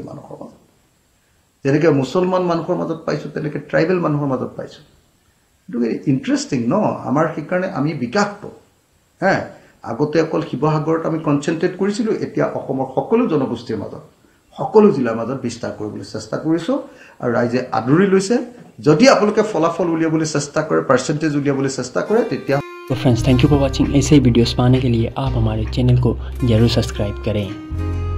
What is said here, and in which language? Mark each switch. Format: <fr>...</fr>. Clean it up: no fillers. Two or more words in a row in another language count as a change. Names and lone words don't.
<as>মানুহৰ মাজত যেনেকৈ মুছলমান মানুহৰ মাজত পাইছোঁ তেনেকৈ ট্ৰাইবেল মানুহৰ মাজত পাইছোঁ গতিকে ইণ্টাৰেষ্টিং ন আমাৰ সেইকাৰণে আমি বিকাশটো আগতে অকল শিৱসাগৰত আমি কনচেনট্ৰেট কৰিছিলোঁ এতিয়া অসমৰ সকলো জনগোষ্ঠীৰ মাজত সকলো জিলাৰ মাজত বিস্তাৰ কৰিবলৈ চেষ্টা কৰিছোঁ আৰু ৰাইজে আদৰি লৈছে যদি আপোনালোকে ফলাফল উলিয়াবলৈ চেষ্টা কৰে পাৰ্চেণ্টেজ উলিয়াবলৈ চেষ্টা करे তেতিয়া</as> <hi>तो फ्रेंड्स</hi> <en>thank you for watching</en> <hi>ऐसे वीडियोस पाने के लिए आप हमारे चैनल को जरूर सब्सक्राइब करें।</hi>